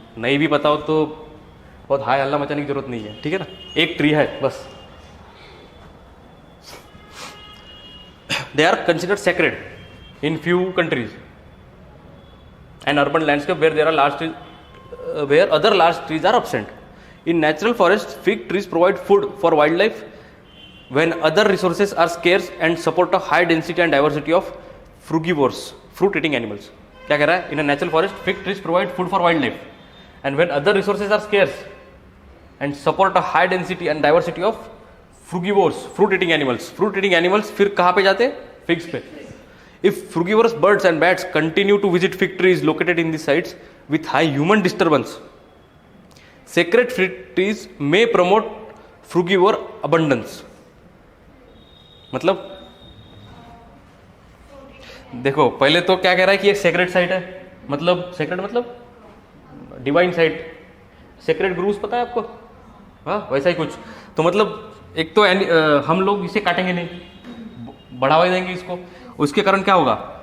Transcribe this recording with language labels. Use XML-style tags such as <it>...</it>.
<hi>नहीं भी पता हो तो बहुत हाई हल्ला मचाने की जरूरत नहीं है, ठीक है ना, एक ट्री है बस।</hi> <en>They are considered sacred in few countries and urban landscape where there are large trees where other large trees are absent. In natural forests, fig trees provide food for wildlife when other resources are scarce and support a high density and diversity of frugivores, fruit eating animals.</en> <hi>क्या कह रहा है?</hi> <en>In a natural forest fig trees provide food for wildlife and when other resources are scarce and support a high density and diversity of frugivores, fruit eating animals.</en> <hi>Fruit eating animals फिर कहाँ पे जाते? Figs पे.</hi> <en>If frugivorous birds and bats continue to visit fig trees located in these sites with high human disturbance, sacred fig trees may promote frugivore abundance.</en> <hi>मतलब देखो, पहले तो क्या कह रहा है कि एक सेक्रेट साइट है, मतलब सेक्रेट मतलब डिवाइन साइट. सेक्रेट ग्रूव्स पता है आपको? हाँ, वैसा ही कुछ. तो मतलब एक तो हम लोग इसे काटेंगे नहीं, बढ़ावा देंगे इसको. उसके कारण क्या होगा?</hi>